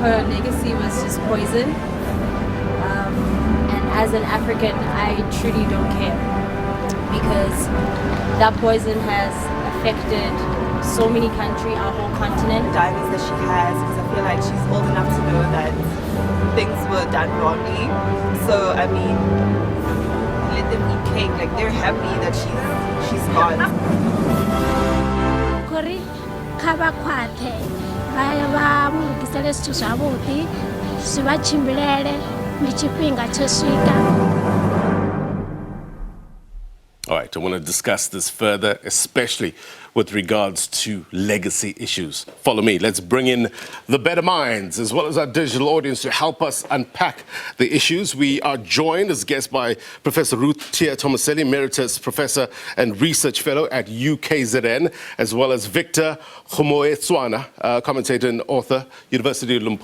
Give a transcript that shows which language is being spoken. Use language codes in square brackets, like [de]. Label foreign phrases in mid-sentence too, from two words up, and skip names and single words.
[en] Her legacy was just poison, and as an African, I truly don't care, because that poison has affected so many countries, our whole continent. The diamonds that she has, because I feel like she's old enough to know that things were done wrongly. So I mean, let them eat cake. Like, they're happy that she's gone. [ve] Kori kaba kwathe ba mugisele sithu zwavhuḓi zwi vha tshimbilele ndi tshifhinga tsho swika. [en] All right, I want to discuss this further, especially with regards to legacy issues. Follow me. Let's bring in the better minds as well as our digital audience to help us unpack the issues. We are joined as guest by Professor Ruth Teer Tomaselli, Emeritus Professor and Research Fellow at UKZN, as well as Victor Kgomoeswana, commentator and author, University of Limpopo.